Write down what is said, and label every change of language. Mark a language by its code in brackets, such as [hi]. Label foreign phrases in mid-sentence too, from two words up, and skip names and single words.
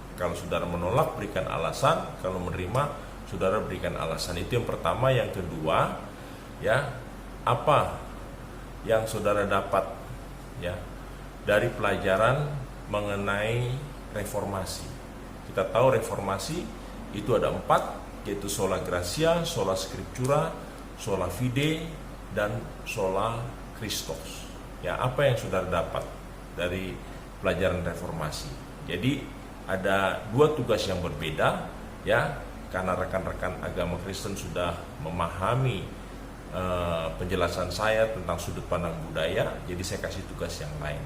[id] Kalau saudara menolak, berikan alasan. Kalau menerima, saudara berikan alasan. Itu yang pertama. Yang kedua, ya, apa yang saudara dapat, ya, dari pelajaran mengenai reformasi. Kita tahu reformasi itu ada 4, yaitu [la] sola gratia, sola scriptura, sola fide, [id] dan [la] sola Christos. [id] Ya, apa yang saudara dapat dari pelajaran reformasi? Jadi ada 2 tugas yang berbeda, ya, karena rekan-rekan agama Kristen sudah memahami penjelasan saya tentang sudut pandang budaya, jadi saya kasih tugas yang lain.